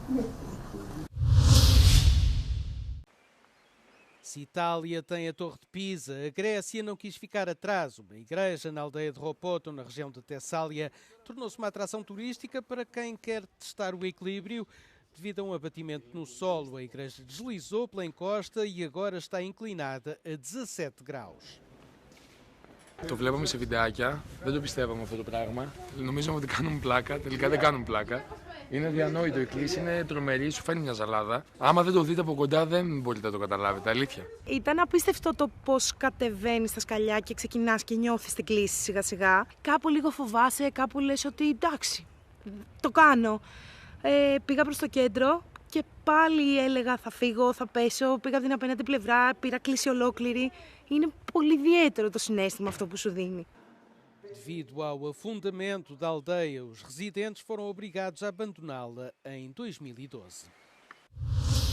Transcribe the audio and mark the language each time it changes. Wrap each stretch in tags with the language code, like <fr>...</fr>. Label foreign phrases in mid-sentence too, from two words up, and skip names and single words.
<pt>Se Itália tem a Torre de Pisa, a Grécia não quis ficar atrás. Uma igreja na aldeia de Ropoto, na região de Tessália, tornou-se uma atração turística para quem quer testar o equilíbrio. Devido a um abatimento no solo, a igreja deslizou pela encosta e agora está inclinada a 17 graus.</pt> <el>Το βλέπαμε σε βιντεάκια, δεν το πιστεύαμε αυτό το πράγμα. Νομίζαμε ότι κάνουν πλάκα, τελικά δεν κάνουν πλάκα. Είναι αδιανόητο, η κλίση είναι τρομερή, σου φαίνει μια ζαλάδα. Άμα δεν το δείτε από κοντά δεν μπορείτε να το καταλάβετε, αλήθεια. Ήταν απίστευτο το πώς κατεβαίνεις στα σκαλιά και ξεκινάς και νιώθεις την κλίση σιγά σιγά. Κάπου λίγο φοβάσαι, κάπου λες ότι εντάξει, το κάνω. Πήγα προς το κέντρο και πάλι έλεγα θα φύγω, θα πέσω, πήγα από την απέναντι πλευρά, πήρα κλίση ολόκληρη. Είναι πολύ ιδιαίτερο το συναίσθημα αυτό που σου δίνει.</el> <pt>Devido ao afundamento da aldeia, os residentes foram obrigados a abandoná-la em 2012.</pt>